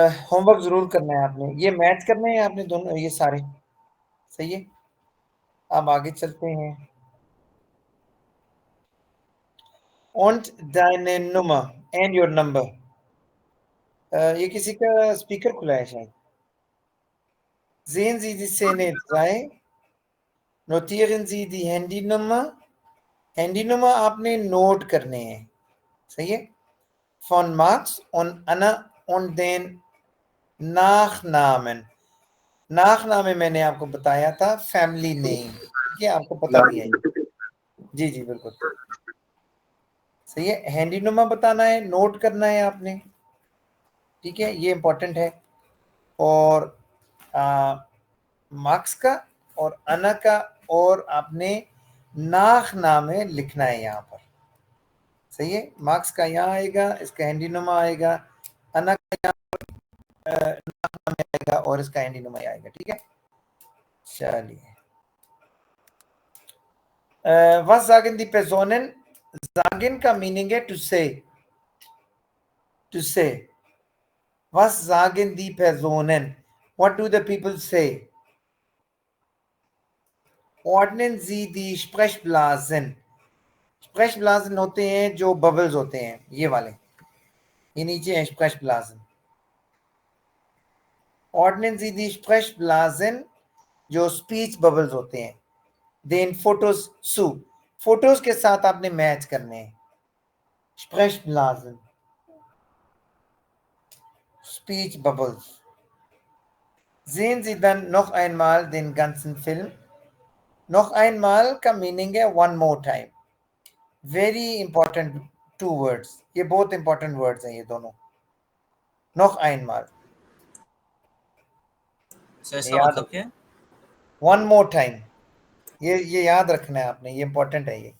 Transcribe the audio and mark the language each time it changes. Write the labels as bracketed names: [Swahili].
[Hindi] Homework जरूर करना है आपने, ये मैच करने हैं आपने दोनों ये सारे। सही है, अब आगे चलते हैं। [German] Und deine Nummer [English] and your number। [Hindi] ये किसी का स्पीकर खुला है शायद। [German] Sehen Sie die Szene 3, notieren Sie die Handynummer। [Hindi] Handynummer आपने नोट करने हैं, सही है? [German] Von Max und Anna und den Nachnamen। [Hindi] Nachname मैंने आपको बताया था, फैमिली नेम, ठीक है? आपको पता भी है। जी जी बिल्कुल सही है। हैंडीनुमा बताना है, नोट करना है आपने, ठीक है? ये इंपॉर्टेंट है। और मार्क्स का और अना का और आपने नाख नामे लिखना है यहाँ पर। सही है, मार्क्स का यहाँ आएगा, इसका हैंडीनुमा आएगा, अना का यहाँ नाख नामे आएगा और इसका हैंडीनुमा आएगा, ठीक है? चलिए, [German] was sagen die Personen? [Hindi] Sagen का मीनिंग है टू से, टू से। [German] Was sagen die Personen? [English] What do the people say? [German] Ordnen Sie die Sprechblasen। [Hindi] Sprechblasen होते हैं जो बबल्स होते हैं, ये वाले, ये नीचे है Sprechblasen। [German] Ordnen Sie die Sprechblasen [Hindi] जो स्पीच बबल्स होते हैं। [German] Den Fotos zu, [Hindi] फोटोज के साथ आपने मैच करने हैं। [English] Sprechblasen, speech bubbles। [German] Sehen Sie dann noch einmal den ganzen Film। noch einmal का मीनिंग है [English] one more time। [Hindi] Very important 2 words, ये बहुत इंपॉर्टेंट वर्ड्स हैं ये दोनों। [German] noch einmal, [Hindi] सर इसका मतलब क्या है? [English] one more time, [Hindi] ये याद रखना है आपने, ये इंपॉर्टेंट है।